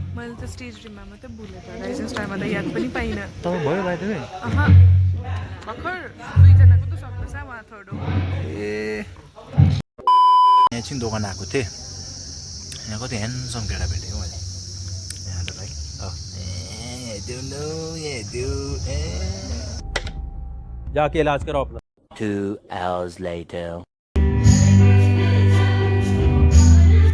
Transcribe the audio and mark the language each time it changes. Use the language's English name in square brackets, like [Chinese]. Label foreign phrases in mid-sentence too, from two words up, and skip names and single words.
[Nepali] मैले त स्टेज ड्रिममा मात्रै भुलेँ त. राइजिङ स्टारमा त याद पनि पाइनँ. तपाईँ भयो [English] by the way. [Nepali] भर्खर 2 जनाको त सक्दैछ उहाँ थर्ड हो. ए यहाँ एकछिन दोकान आएको थिएँ. यहाँ कति ह्यान्डसम केटा भेटेको मैले यहाँ त भाइ. [Hindi] जाके इलाज कराओ अपना. [English] 2 hours later.